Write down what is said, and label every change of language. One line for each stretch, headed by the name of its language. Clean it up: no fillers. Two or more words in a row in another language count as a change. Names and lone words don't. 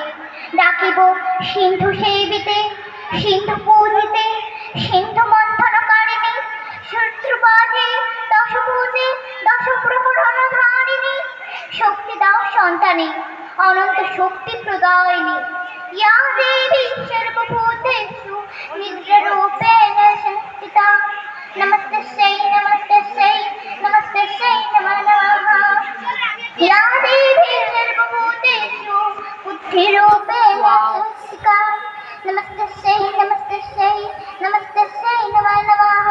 Bangla: ডাকিব সিন্ধু সেবিতে, সিন্ধু পূজিতে, সিন্ধু মন্থনকারিণী, শত্রুবাজে দশভুজে দশপ্রহরণ ধারিণী। শক্তি দাও সন্তানে, অনন্ত শক্তি প্রদায়িনী।
Sanskrit: ইয়া দেবী সর্বভূতেষু নিদ্রারূপেণ সংস্থিতা, নমস্তস্যৈ নমস্তস্যৈ নমস্তস্যৈ নমো নমঃ। ইয়া দেবী সর্বভূতেষু বুদ্ধিরূপেণ সংস্থিতা, নমস্তস্যৈ নমস্তস্যৈ নমস্তস্যৈ নমো নমঃ।